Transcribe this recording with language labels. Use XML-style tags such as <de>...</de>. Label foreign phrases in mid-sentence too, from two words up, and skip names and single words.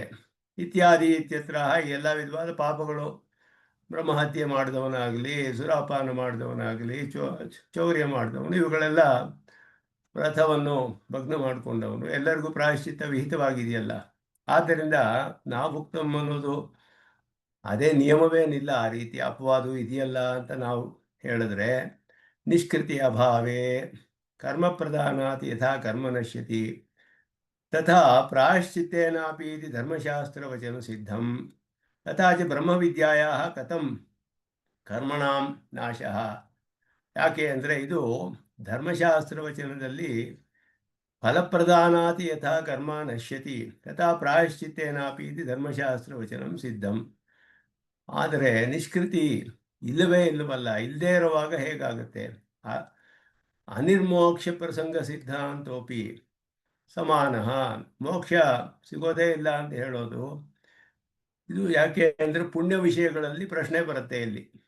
<kn>ಇತ್ಯಾದಿ ಇತ್ಯತ್ರ ಎಲ್ಲ ವಿಧವಾದ ಪಾಪಗಳು, ಬ್ರಹ್ಮಹತ್ಯೆ ಮಾಡಿದವನಾಗಲಿ, ಸುರಾಪಾನ ಮಾಡಿದವನಾಗಲಿ, ಚೌರ್ಯ ಮಾಡಿದವನು, ಇವುಗಳೆಲ್ಲ ವ್ರತವನ್ನು ಭಗ್ನ ಮಾಡಿಕೊಂಡವನು, ಎಲ್ಲರಿಗೂ ಪ್ರಾಯಶ್ಚಿತ್ತ ವಿಹಿತವಾಗಿದೆಯಲ್ಲ. ಆದ್ದರಿಂದ ನಾಭುಕ್ತಂ ಅನ್ನೋದು ಅದೇ ನಿಯಮವೇನಿಲ್ಲ. ಆ ರೀತಿ ಅಪವಾದವು ಇದೆಯಲ್ಲ ಅಂತ ನಾವು ಹೇಳಿದ್ರೆ,</kn> <sa>ನಿಷ್ಕೃತಿ ಅಭಾವೇ ಕರ್ಮ ಪ್ರಧಾನಾತ್ ಯಥಾ ಕರ್ಮ ನಶ್ಯತಿ ತಥಾ ಪ್ರಾಯಶ್ಚಿತ್ತೇನಾಪಿ ಇತಿ ಧರ್ಮಶಾಸ್ತ್ರವಚನ ಸಿದ್ಧಂ ತಥಾ ಚ ಬ್ರಹ್ಮವಿದ್ಯಾಯಾಃ ಕಥಂ ಕರ್ಮಣಾಂ ನಾಶಃ.</sa> <kn>ಯಾಕೆ ಅಂದರೆ ಇದು ಧರ್ಮಶಾಸ್ತ್ರವಚನದಲ್ಲಿ</kn> <sa>ಫಲಪ್ರಧಾನಾತಿ ಯಥಾ ಕರ್ಮ ನಶ್ಯತಿ ತಥಾ ಪ್ರಾಯಶ್ಚಿತ್ತೇನಾಪಿ ಇತಿ ಧರ್ಮಶಾಸ್ತ್ರವಚನಂ ಸಿದ್ಧಂ.</sa> <kn>ಆದರೆ ನಿಷ್ಕೃತಿ ಇಲ್ಲವೇ ಇಲ್ಲವಲ್ಲ. ಇಲ್ಲದೇ ಇರುವಾಗ ಹೇಗಾಗುತ್ತೆ?</kn> <sa>ಅನಿರ್ಮೋಕ್ಷ ಪ್ರಸಂಗ ಸಿದ್ಧಾಂತೋಪಿ ಸಮಾನ.</sa> <kn>ಮೋಕ್ಷ ಸಿಗೋದೇ ಇಲ್ಲ ಅಂತ ಹೇಳೋದು ಇದು ಯಾಕೆ ಅಂದರೆ ಪುಣ್ಯ ವಿಷಯಗಳಲ್ಲಿ ಪ್ರಶ್ನೆ ಬರುತ್ತೆ ಇಲ್ಲಿ.</kn>